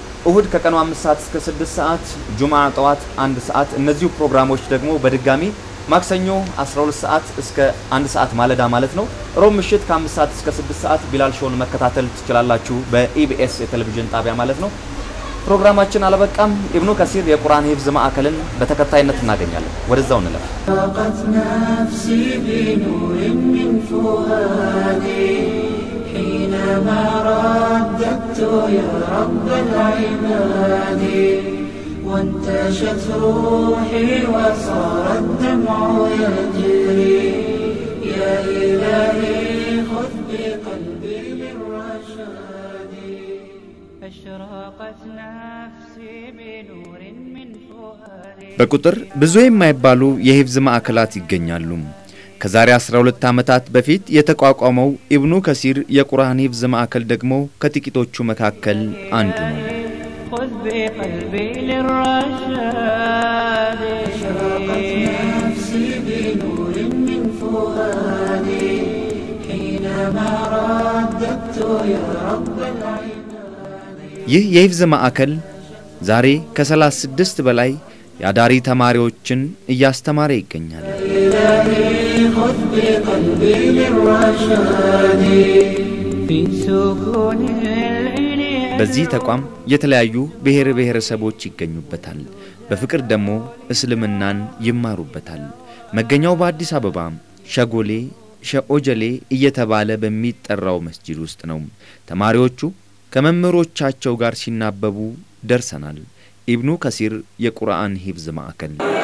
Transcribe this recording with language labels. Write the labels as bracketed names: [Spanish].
[Amharic] እሁድ ከቀኑ 5 ሰዓት እስከ 6 ሰዓት፣ ጁምዓ ጠዋት 1 ሰዓት። እነዚህ ፕሮግራሞች ደግሞ በድጋሚ ማክሰኞ 12 ሰዓት እስከ 1 ሰዓት ማለዳ ማለት ነው። ሮብ ምሽት ከ5 ሰዓት እስከ 6 ሰዓት ቢላል ሾውን መከታተል ትችላላችሁ በኢቢኤስ የቴሌቪዥን ጣቢያ ማለት ነው። ፕሮግራማችን አለበቃም። ኢብኑ ከሲር የቁርአን ሂፍዝ ማዕከልን በተከታይነት እናገኛለን። ወደዛው እንለፍ። [Arabic] طاقت نفسي بنور من فؤادي حينما رددت يا رب العباد وانتشت روحي وصار الدمع يجري يا إلهي خذ بقلبي للرشاد أشرقت نفسي بنور من فؤادي [Amharic] በቁጥር ብዙ የማይባሉ የሂፍዝ ማዕከላት ይገኛሉ። ከዛሬ 12 ዓመታት በፊት የተቋቋመው ኢብኑ ከሲር የቁርአን ሂፍዝ ማዕከል ደግሞ ከጥቂቶቹ መካከል አንዱ ነው። [Arabic] خذ بقلبي للرشاد أشرقت نفسي بنور من فؤادي حينما رددت يا رب العباد [Amharic] ይህ የሂፍዝ ማዕከል ዛሬ ከ36 በላይ ያዳሪ ተማሪዎችን እያስተማረ ይገኛል። [Arabic] خذ بقلبي للرشاد في سكون الليل [Amharic] በዚህ ተቋም የተለያዩ ብሔረሰቦች ይገኙበታል። በፍቅር ደግሞ እስልምናን ይማሩበታል። መገኛው በአዲስ አበባ ሸጎሌ ሸኦጀሌ እየተባለ በሚጠራው መስጂድ ውስጥ ነው። ተማሪዎቹ ከመምህሮቻቸው ጋር ሲናበቡ ደርሰናል። ኢብኑ ከሲር የቁርአን ሂፍዝ ማዕከል